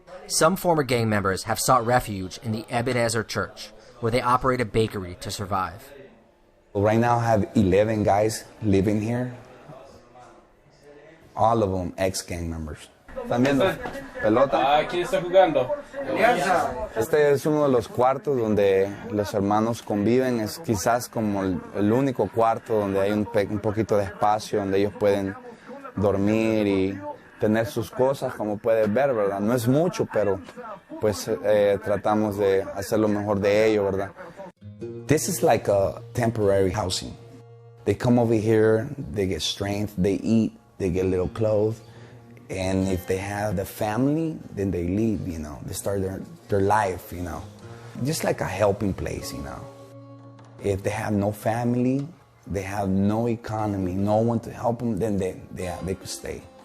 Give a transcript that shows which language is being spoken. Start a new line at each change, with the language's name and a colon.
English: Some former gang members have sought refuge in the Ebenezer Church, where they operate a bakery to survive. Right now I have 11 guys living here. All of them ex-gang members.
Spanish: ¿Están viendo? Pelota. ¿Quién está jugando? Este es uno de los cuartos donde los hermanos conviven. Es quizás como el único cuarto donde hay un poquito de espacio, donde ellos pueden dormir y tener sus cosas, como puedes ver, ¿verdad? No es mucho, pero pues tratamos de hacer lo mejor de ello, ¿verdad?
English: This is like a temporary housing. They come over here, they get strength, they eat, they get little clothes. And if they have the family, then they leave, you know. They start their life, you know. Just like a helping place, you know. If they have no family, they have no economy, no one to help them, then they could stay.